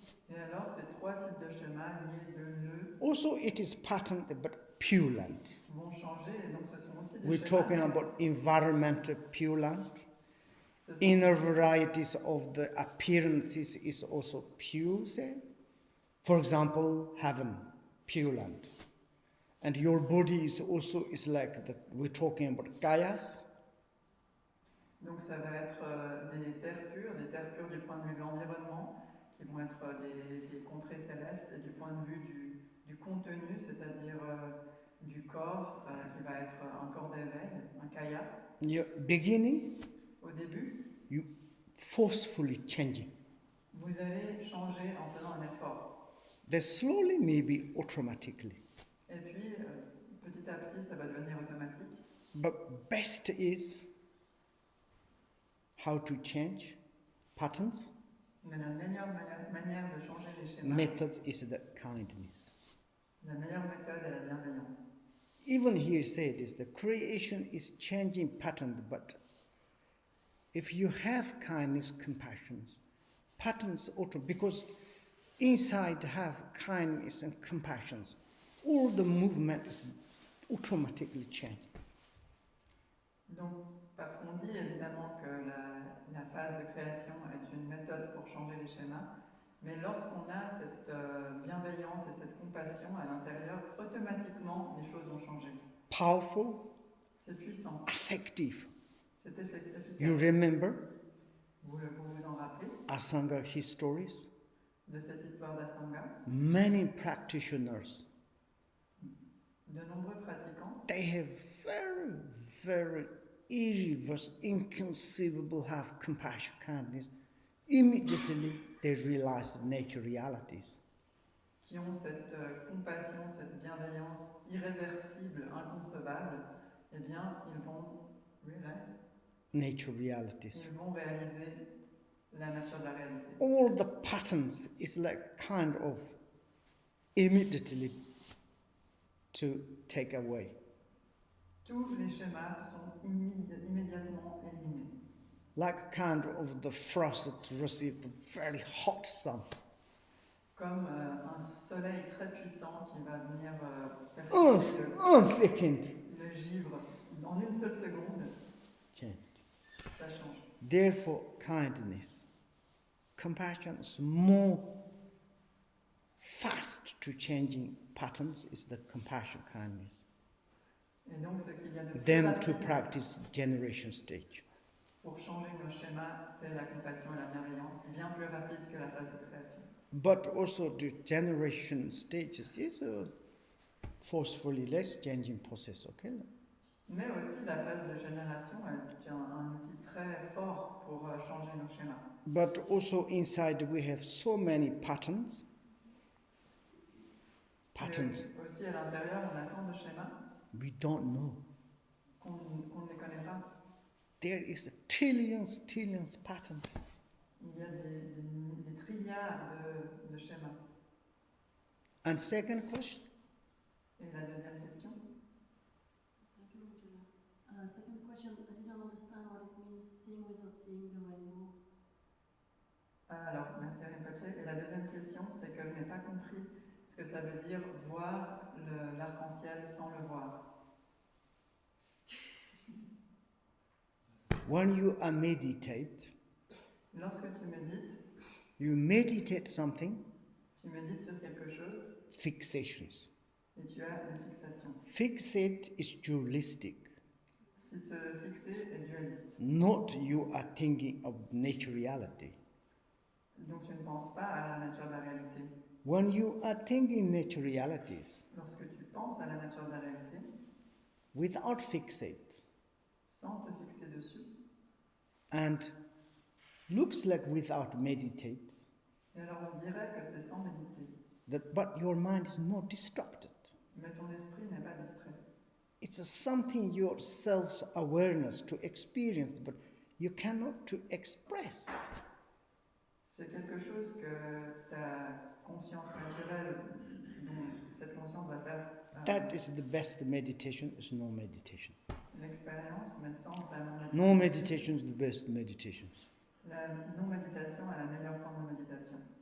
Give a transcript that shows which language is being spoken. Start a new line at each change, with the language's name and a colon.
French: et alors ces trois types de schémas liés de nœuds
English: Also, it is pattern but pure land.
French: vont changer et donc ce sont aussi des
English: We're
French: schémas.
English: talking about environmental pure land.
French: Ce sont-
English: Inner varieties of the appearances is also pure, say. For example, heaven, pure land. And your body is also is like we're talking about kayas.
French: Donc ça va être des terres pures du point de vue de l'environnement, qui vont être des contrées célestes, et du point de vue du contenu, c'est-à-dire du corps, qui va être un corps d'éveil, un kaya.
English: Beginning,
French: Au début,
English: you forcefully changing.
French: vous allez changer en faisant un effort.
English: Then slowly, maybe automatically.
French: Et puis, petit à petit, ça va devenir automatique.
English: But best is how to change patterns.
French: Mais la meilleure manière de changer les schémas,
English: Methods is the kindness.
French: la meilleure méthode est la bienveillance.
English: Even here said is the creation is changing pattern, but if you have kindness, compassions, patterns auto, because inside have kindness and compassions, all the movement is automatically changed.
French: Donc, parce qu'on dit évidemment que la phase de création est une méthode pour changer les schémas, mais lorsqu'on a cette bienveillance et cette compassion à l'intérieur, automatiquement les choses vont changer.
English: Powerful,
French: C'est puissant,
English: effective.
French: c'est efficace.
English: You remember
French: Vous vous en rappelez
English: Asanga histories?
French: de cette histoire d'Asanga?
English: Many practitioners,
French: De nombreux pratiquants,
English: they have very, very easy, was inconceivable have compassion, kindness. Immediately they realize the nature realities.
French: qui ont cette compassion, cette bienveillance irréversible, inconcevable, eh bien, ils vont
English: Nature realities.
French: ils vont réaliser la nature de la réalité.
English: All the patterns is like kind of immediately to take away.
French: Tous les schémas sont immédiatement éliminés.
English: Like kind of the frost that received the very hot sun.
French: Comme un soleil très puissant qui va venir Un percer
English: second.
French: le givre en une seule seconde,
English: Changed.
French: ça change.
English: Therefore, kindness, compassion is more fast to changing patterns is the compassion, kindness.
French: Et donc ce qu'il y a de plus
English: Then to
French: rapide
English: practice generation stage.
French: pour changer nos schémas, c'est la compassion et la bienveillance, bien plus rapide que la phase de création.
English: But also the generation stages is a forcefully less changing process, okay?
French: Mais aussi la phase de génération est un outil très fort pour changer nos schémas.
English: But also inside we have so many patterns. Patterns.
French: Et aussi à l'intérieur, on a tant de schémas
English: We don't know.
French: qu'on ne les connaît pas.
English: There is trillions patterns.
French: Il y a des trilliards de schémas.
English: And second question,
French: Et la deuxième question?
English: Thank you, Julia. Second question, I didn't understand what it means seeing without seeing the rainbow.
French: Alors, merci Rinpoche. Et la deuxième question, c'est que je n'ai pas compris ce que ça veut dire voir l'arc-en-ciel sans le voir.
English: when you are meditate,
French: Lorsque tu médites,
English: you meditate something,
French: tu médites sur quelque chose
English: fixations.
French: et tu as des fixations.
English: Fixate is dualistic.
French: Se fixer est dualiste.
English: Not you are thinking of naturality.
French: Donc tu ne penses pas à la nature de la réalité.
English: When you are thinking naturalities,
French: Lorsque tu penses à la nature de la réalité,
English: without fixate,
French: sans te fixer dessus,
English: and looks like without meditate,
French: et alors on dirait que c'est sans méditer.
English: but your mind is not distracted.
French: Mais ton esprit n'est pas distrait.
English: It's something your self-awareness to experience, but you cannot to express.
French: C'est quelque chose que ta conscience naturelle, dont cette conscience va faire
English: That is the best meditation, is no meditation.
French: l'expérience, mais sans vraiment méditer.
English: No meditation is the best meditations.
French: La non-méditation est la meilleure forme de méditation.